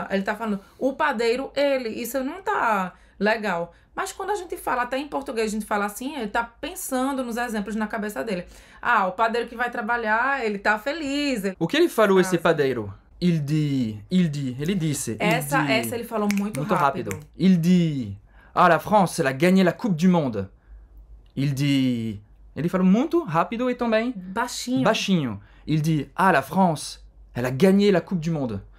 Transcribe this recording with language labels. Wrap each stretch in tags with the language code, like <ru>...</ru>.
<pt>Ele tá falando o padeiro, ele. Isso não tá legal. Mas quando a gente fala, até em português a gente fala assim, ele tá pensando nos exemplos na cabeça dele. Ah, o padeiro que vai trabalhar, ele tá feliz. O que ele falou, esse padeiro?</pt> <fr>Il dit,</fr> <pt>ele disse. Essa</pt> <fr>dit,</fr> <pt>ele falou muito rápido.</pt> <fr>Il dit, ah, la France, elle a gagné la Coupe du Monde. Il dit,</fr> <pt>ele falou muito rápido e também baixinho.</pt> <fr>Il dit, ah, la France, elle a gagné la Coupe du Monde.</fr>